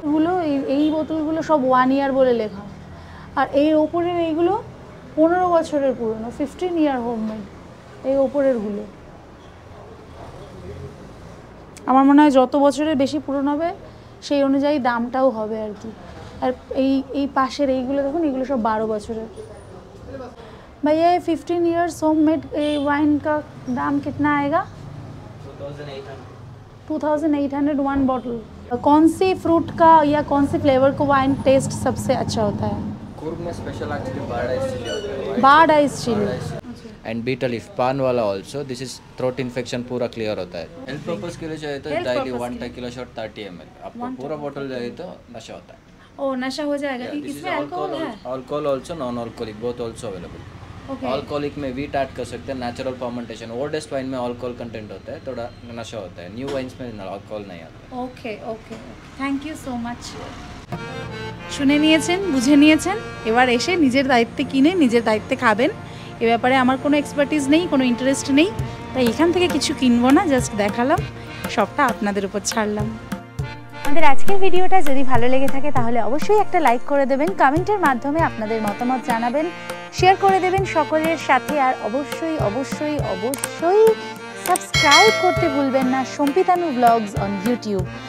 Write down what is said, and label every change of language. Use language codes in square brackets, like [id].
[bn] এগুলো এই বোতলগুলো সব 1 ইয়ার বলে লেখা, আর এই ওপরের এইগুলো 15 বছরের পুরনো, 15 ইয়ার হোমমেড এই ওপরেরগুলো। আমার মনে হয় যত বছরের বেশি পুরনো হবে সেই অনুযায়ী দামটাও হবে আর কি। আর এই পাশের এইগুলো দেখুন, এগুলো সব 12 বছরের। [hi] भैया ये 15 ईयर्स होममेड वाइन का दाम कितना आएगा? 2800 1 बॉटल। कौन सी फ्रूट का या कौन सी फ्लेवर का वाइन टेस्ट सबसे अच्छा होता है? कुर्ग में special actually board ice chilli होता है। Board ice chilli and betel leaf पान वाला also, this is throat infection पूरा क्लियर होता है। हेल्थ पर्पस के लिए चाहिए तो डायली 1 किलो शॉट 30 ml, आपको पूरा बोतल चाहिए तो नशा होता है। ओ नशा हो जाएगा। इसमें अल्कोहल है? Alcohol also, non alcoholic both also available. Alcoholic में वीट ऐड कर सकते हैं, नेचुरल फर्मेंटेशन। ओल्डेस्ट वाइन में अल्कोहल कंटेंट होता है, थोड़ा नशा होता है। न्यू वाइन्स में अल्कोहल नहीं आता। Okay okay, thank you so much. [bn] শুনে নিয়েছেন, বুঝে নিয়েছেন, এবার এসে নিজের দায়িত্বে কিনে নিজের দায়িত্বে খাবেন। এ ব্যাপারে আমার কোনো এক্সপার্টিস নেই, কোনো ইন্টারেস্ট নেই, তাই এখান থেকে কিছু কিনবো না, জাস্ট দেখালাম, সবটা আপনাদের উপর ছাড়লাম। আমাদের আজকের ভিডিওটা যদি ভালো লেগে থাকে তাহলে অবশ্যই একটা লাইক করে দেবেন, কমেন্টের মাধ্যমে আপনাদের মতামত জানাবেন, শেয়ার করে দেবেন সকলের সাথে, আর অবশ্যই অবশ্যই অবশ্যই সাবস্ক্রাইব করতে ভুলবেন না সম্পিতানু ব্লগস অন ইউটিউব।